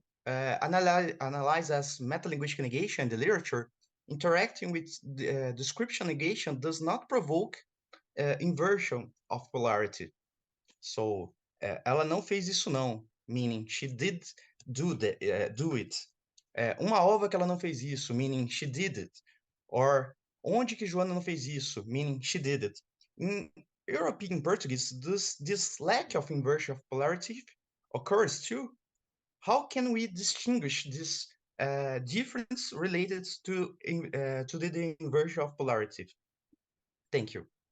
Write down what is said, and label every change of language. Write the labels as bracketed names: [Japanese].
[English] analyzed as metalinguistic negation in the literature, interacting with description negation does not provoke inversion of polarity. So, [Portuguese] ela não fez isso não, [English] meaning she did do it. [Portuguese] Uma ova que ela não fez isso, [English] meaning she did it. [Portuguese] Or, onde que Joana não fez isso, meaning she did it. [English] In European Portuguese, this lack of inversion of polarity occurs too. How can we distinguish this difference related to the inversion of polarity? Thank you.